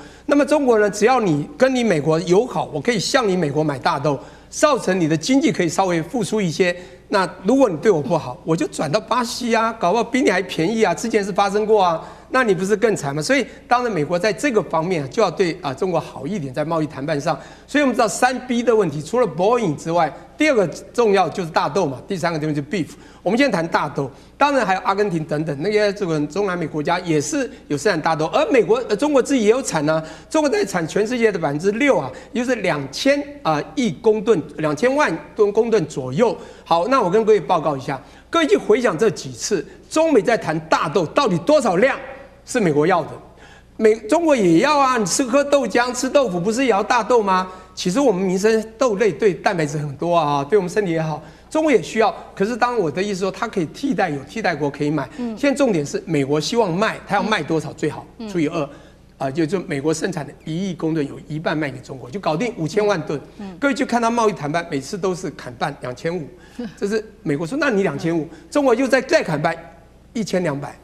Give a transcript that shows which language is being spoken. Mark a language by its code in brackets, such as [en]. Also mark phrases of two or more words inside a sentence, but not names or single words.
[zh] 那麼中國呢，只要你跟你美國友好，我可以向你美國買大豆，造成你的經濟可以稍微復甦一些。那如果你對我不好，我就轉到巴西啊，搞不好比你還便宜啊，之前是發生過啊。那你不是更慘嗎？所以當然美國在這個方面就要對中國好一點，在貿易談判上。所以我們知道3B 的問題，除了 Boeing 之外，第2個重要就是大豆嘛，第3個就是 beef。我們現在談大豆，當然還有阿根廷等等那些這個中南美國家也是有生產大豆，而中國自己也有產啊，中國在產全世界的6%啊，也就是2000億公噸，2000萬公噸左右。好，那我跟各位報告一下，各位去回想這幾次中美在談大豆到底多少量是美國要的，中國也要啊，你喝豆漿吃豆腐不是也要大豆嗎？其實我們民生豆類對蛋白質很多啊，對我們身體也好，中國也需要。可是當我的意思說，它可以替代，有替代國可以買。現在重點是美國希望賣，它要賣多少最好除以2，就美國生產的1億公噸有1半賣給中國，就搞定5000萬噸。各位去看它貿易談判，每次都是砍半2500，這是美國說那你2500，中國又再砍半1200。